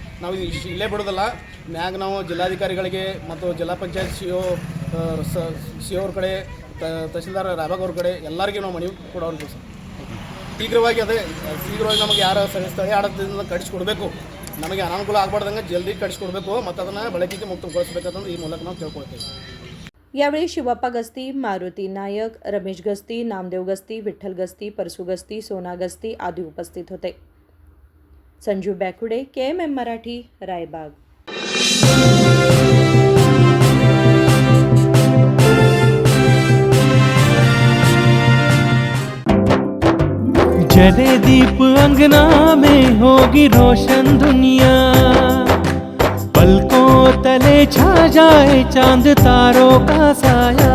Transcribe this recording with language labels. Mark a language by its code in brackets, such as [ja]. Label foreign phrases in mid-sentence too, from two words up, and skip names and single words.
[kn] ನಾವು ಇಲ್ಲೇ ಬಿಡೋದಲ್ಲ, ಮ್ಯಾಗ ನಾವು ಜಿಲ್ಲಾಧಿಕಾರಿಗಳಿಗೆ ಮತ್ತು ಜಿಲ್ಲಾ ಪಂಚಾಯತ್ CO ಅವ್ರ ಕಡೆ, ತಹಸೀಲ್ದಾರ್ ರಾಯಬಾಗ್ ಅವ್ರ ಕಡೆ ಎಲ್ಲರಿಗೂ ನಾವು ಮನವಿ ಕೊಡೋರು ಸರ್। ಶೀಘ್ರವಾಗಿ ನಮಗೆ ಯಾರು ಸ್ಥಳೀಯ ಆಡಳಿತದಿಂದ ಕಟ್ಟಿಸ್ಕೊಡ್ಬೇಕು, ನಮಗೆ ಅನಾನುಕೂಲ ಆಗಬಾರ್ದಂಗೆ ಜಲ್ದಿ ಕಟ್ಟಿಸ್ಕೊಡ್ಬೇಕು ಮತ್ತು ಅದನ್ನು ಬಳಕೆಗೆ ಮುಕ್ತಗೊಳಿಸಬೇಕಂತಂದು ಈ ಮೂಲಕ ನಾವು ಕೇಳ್ಕೊಳ್ತೇವೆ। [mr] यावेळी शिवप्पा गस्ती, मारुती नायक, रमेश गस्ती, नामदेव गस्ती, विठ्ठल गस्ती, परसू गस्ती, सोना गस्ती आदी उपस्थित होते। संजू बॅकुडे, KMM मराठी, रायबाग। [hi] जले दीप अंगना में होगी रोशन दुनिया, पलकों तले छा जाए चांद तारों का साया,